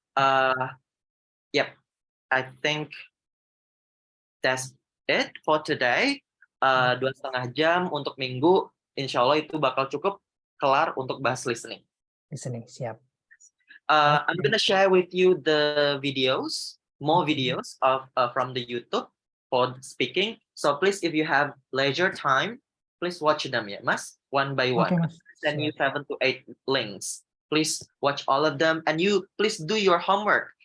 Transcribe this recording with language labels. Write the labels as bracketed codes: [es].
[en] Yep, I think that's it for today. [id] 2,5 jam untuk minggu, insya Allah itu bakal cukup kelar untuk bahas listening. Listening, siap. [en] I'm gonna share with you the videos, more videos of from the YouTube for speaking. So please, if you have leisure time, please watch them, [id] ya, [en] Mas, one by one. Okay, Mas. Send you 7 to 8 links. Please watch all of them, and you please do your homework.